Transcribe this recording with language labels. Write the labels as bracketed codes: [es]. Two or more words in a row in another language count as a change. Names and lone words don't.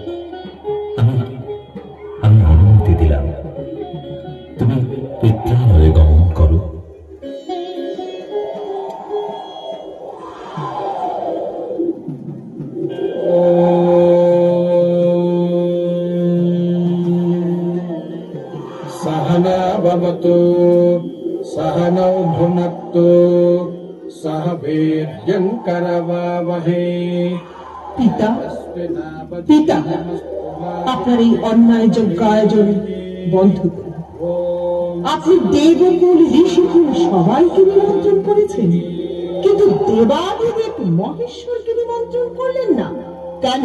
[bn] আমি অনুমতি দিলাম, তুমি পিত্রালয়ে গমন করো। [sa] सहना भवतु सहनौ भुनक्तु सह वीर्यङ्करवावहै। [bn] পিতা, পিতা, আপনার এই অন্যায় যজ্ঞ আয়োজন বন্ধ করুন। আপনি দেবকুল ঋষিকুল সবাইকে নিমন্ত্রণ করেছেন, কিন্তু দেবাদিদেব মহেশ্বরকে নিমন্ত্রণ করলেন না কেন?